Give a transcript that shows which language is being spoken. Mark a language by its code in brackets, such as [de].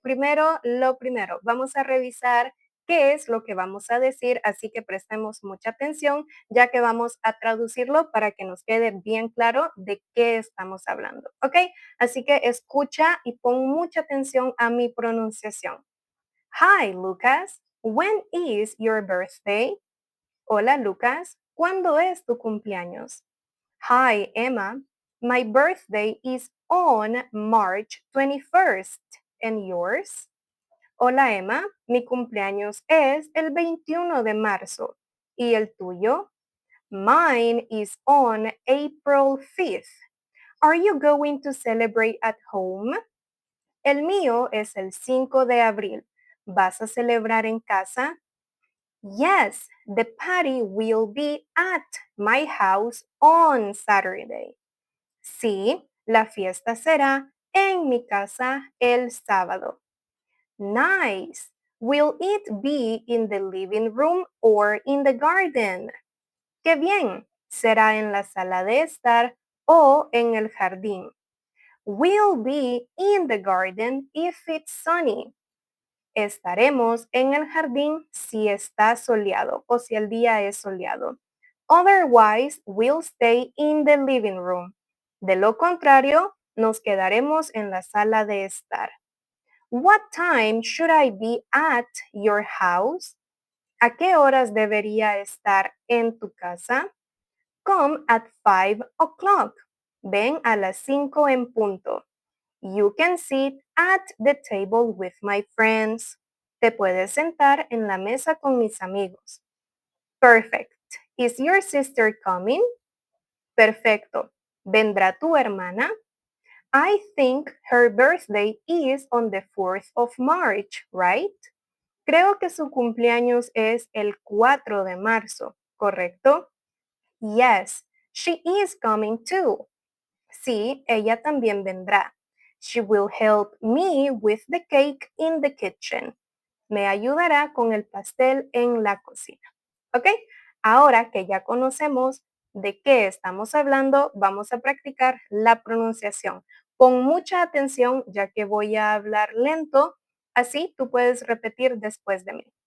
[es] Primero, lo primero, vamos a revisar qué es lo que vamos a decir, así que prestemos mucha atención, ya que vamos a traducirlo para que nos quede bien claro de qué estamos hablando, ¿ok? Así que escucha y pon mucha atención a mi pronunciación. [en] Hi, Lucas. When is your birthday? [es] Hola, [en] Lucas. [es] ¿Cuándo es tu cumpleaños? [en] Hi, Emma. My birthday is on March 21st. And yours? [es] Hola, [en] Emma. [es] Mi cumpleaños es el 21 de marzo. ¿Y el tuyo? [en] Mine is on April 5th. Are you going to celebrate at home? [es] El mío es el 5 de abril. ¿Vas a celebrar en casa? [en] Yes, the party will be at my house on Saturday. [es] Sí, la fiesta será en mi casa el sábado. [en] Nice. Will it be in the living room or in the garden? [es] Qué bien. ¿Será en la sala de estar o en el jardín? [en] Will be in the garden if it's sunny. [es] Estaremos en el jardín si está soleado o si el día es soleado. [en] Otherwise, we'll stay in the living room. [es] De lo contrario, nos quedaremos en la sala de estar. [en] What time should I be at your house? [es] ¿A qué horas debería estar en tu casa? [en] Come at 5 o'clock. [es] Ven a las 5 en punto. [en] You can sit at the table with my friends. [es] Te puedes sentar en la mesa con mis amigos. [en] Perfect. Is your sister coming? [es] Perfecto. ¿Vendrá tu hermana? [en] I think her birthday is on the 4th of March, right? [es] Creo que su cumpleaños es el 4 de marzo, ¿correcto? [en] Yes, she is coming too. [es] Sí, ella también vendrá. [en] She will help me with the cake in the kitchen. [es] Me ayudará con el pastel en la cocina. ¿Ok? Ahora que ya conocemos de qué estamos hablando, vamos a practicar la pronunciación. Con mucha atención, ya que voy a hablar lento, así tú puedes repetir después de mí.